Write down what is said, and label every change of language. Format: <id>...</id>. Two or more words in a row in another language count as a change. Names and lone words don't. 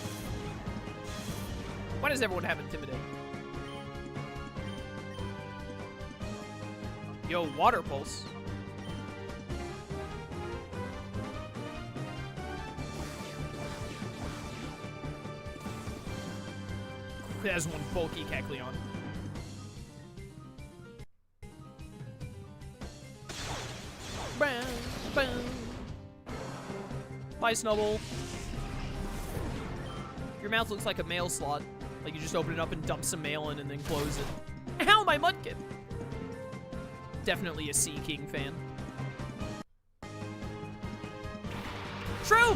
<en>Why does everyone have Intimidate? Yo, water pulse. There's one bulky Kecleon. Bam, bam. Bye, Snubble. Your mouth looks like a mail slot. Like you just open it up and dump some mail in and then close it. Ow, my Mudkip! Definitely a Sea King fan. Shroom!</en>